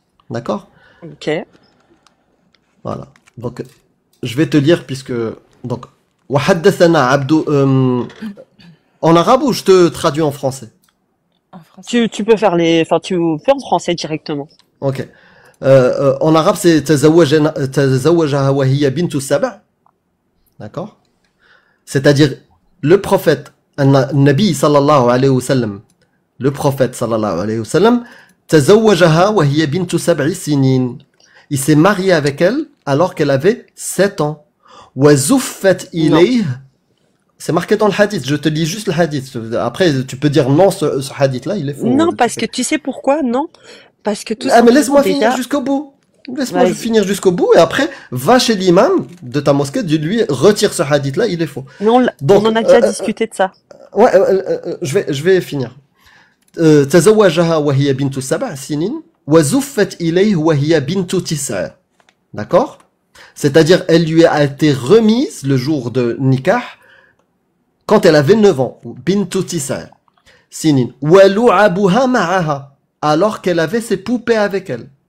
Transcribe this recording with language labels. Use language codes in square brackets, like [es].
[fr] D'accord? Ok. Voilà. Donc je vais te lire puisque donc [ar] وحدثنا عبد [fr] en arabe ou je te traduis en français? En français. Tu peux faire enfin, tu fais en français directement. Ok. En arabe, c'est [ar] تزوجها وهي بنت سبع. [fr] D'accord? C'est-à-dire, le prophète, Nabi sallallahu alayhi wa sallam, le prophète sallallahu alayhi wa sallam, [ar] تزوجها وهي بنت سبع سنين. [fr] Il s'est marié avec elle alors qu'elle avait 7 ans. [ar] وزفت إليه. [fr] C'est marqué dans le hadith, je te lis juste le hadith. Après, tu peux dire non, ce hadith-là, il est faux. Non, parce que tu sais pourquoi, non? Parce que tout Ah, mais simplement, laisse-moi déjà, finir jusqu'au bout. Laisse-moi Vas-y. finir jusqu'au bout et après, va chez l'imam de ta mosquée, dis-lui, retire ce hadith-là, il est faux. mais Donc, on en a déjà discuté de ça. Ouais, je vais finir. [ar] تزوجها وهي بنت 7 سنين وزفت إليه وهي بنت 9. [fr] D'accord? C'est-à-dire, elle lui a été remise le jour de nikah quand elle avait 9 ans. [ar] بنت 9 سنين ولعبها معها [fr] alors qu'elle avait ses poupées avec elle.